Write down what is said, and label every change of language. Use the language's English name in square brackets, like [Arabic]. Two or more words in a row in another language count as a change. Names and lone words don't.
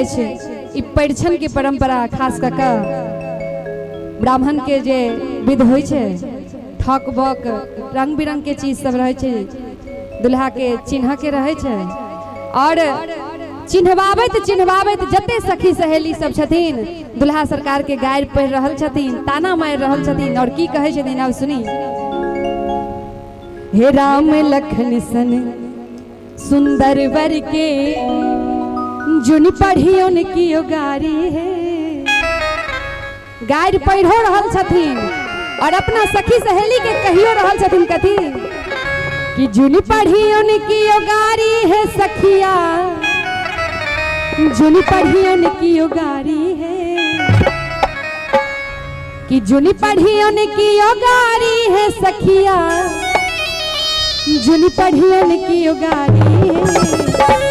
[Maithili] ई परिछन के परंपरा खास कऽ ब्राह्मण के जे विध होइ छै, ठक बक रंग बिरंग के चीज सब रहे छै, दुल्हा के चिन्ह के रहे छै। और चिन्हवाबैत जते सखी सहेली सब छथिन दुल्हा सरकार के गारि पढ़ि रहल छथिन, ताना मारि रहल छथिन। और की कहै छथिन अब सुनी। हे राम लखन सन सुंदर वर के जुन पढ़ियोन की गारी है। गारि पढ़ो रहल छथिन और अपना सखी सहेली के कहियो रहल छथिन कथी कि जुन पढ़ियोन की गारी है सखिया, जुन पढ़ियोन की गारी है, कि जुन पढ़ियोन की गारी है सखिया, जुन पढ़ियोन की गारी है।